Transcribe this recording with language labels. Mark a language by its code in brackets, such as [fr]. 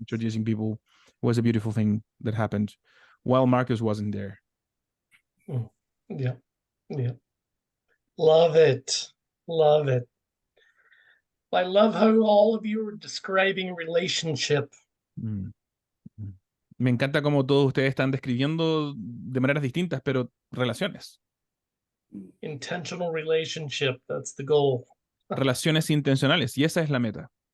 [en] introducing people. It was a beautiful thing that happened while Marcus wasn't there. Yeah. Love it. I love how all of you are describing relationship. [es] Me encanta cómo todos ustedes están describiendo de maneras distintas, pero relaciones. [en] Intentional relationship, that's the goal. [es] Relaciones intencionales, y esa es la meta.